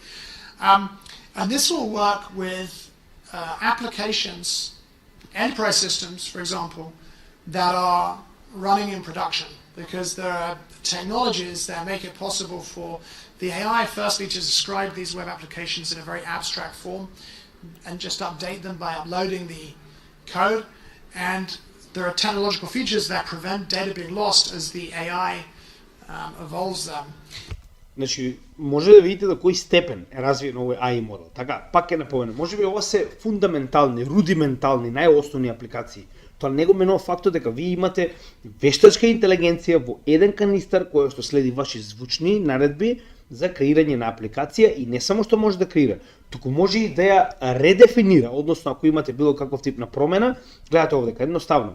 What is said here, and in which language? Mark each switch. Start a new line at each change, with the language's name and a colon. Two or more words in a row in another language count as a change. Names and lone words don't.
English: And this will work with applications, enterprise systems, for example, that are running in production, because there are technologies that make it possible for the AI firstly to describe these web applications in a very abstract form and just update them by uploading the code. And there are technological features that prevent data being lost as the AI evolves them.
Macedonian: Значи, може да видите до кој степен е развиен овој AI модел. Така, пак ќе напоменам, можеби ова се фундаментални, рудиментални, најосновни апликации. Тоа не го менува фактот дека вие имате вештачка интелигенција во еден канистер кој што следи ваши звучни наредби за креирање на апликација и не само што може да креира, туку може и да ја редефинира, односно ако имате било каков тип на промена, гледате овдека едноставно.